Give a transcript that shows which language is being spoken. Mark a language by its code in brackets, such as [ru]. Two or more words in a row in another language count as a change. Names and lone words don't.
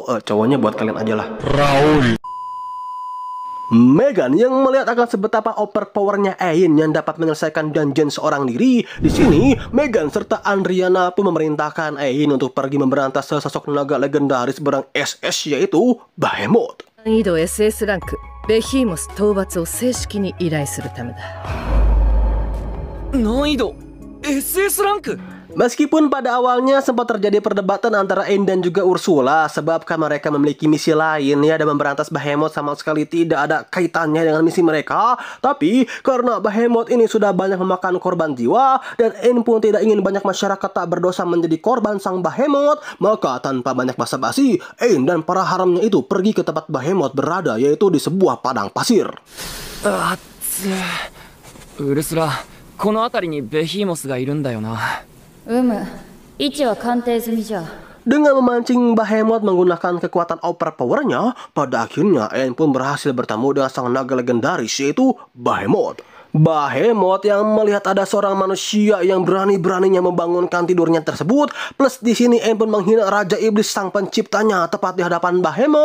[id] Cowoknya buat kalian aja lah. Megan yang melihat akan sebetapa overpowernya Ain yang dapat menyelesaikan dungeon seorang diri. Di sini Megan serta Andriana pun memerintahkan Ain untuk pergi memberantas sesosok naga legendaris berang SS yaitu Behemoth. [ja] 難易度 SS ランクベヒーモス討伐を正式に依頼するためだ。難易度 SS ランク。 [id] Meskipun pada awalnya sempat terjadi perdebatan antara Ain dan juga Ursula sebab kan mereka memiliki misi lain ya, dan memberantas Behemoth sama sekali tidak ada kaitannya dengan misi mereka. Tapi karena Behemoth ini sudah banyak memakan korban jiwa dan Ain pun tidak ingin banyak masyarakat tak berdosa menjadi korban sang Behemoth, maka tanpa banyak basa-basi Ain dan para haramnya itu pergi ke tempat Behemoth berada, yaitu di sebuah padang pasir. [ja] ウルスラ、この辺りにベヒーモスがいるんだよな。位置は鑑定済みじゃ。 [id] Dengan memancing Behemoth menggunakan kekuatan overpowernya, pada akhirnya Ain pun berhasil bertemu dengan sang naga legendaris yaitu Behemoth. Behemoth yang melihat ada seorang manusia yang berani-beraninya membangunkan tidurnya tersebut, plus di sini Ain pun menghina Raja Iblis sang penciptanya tepat di hadapan Behemoth.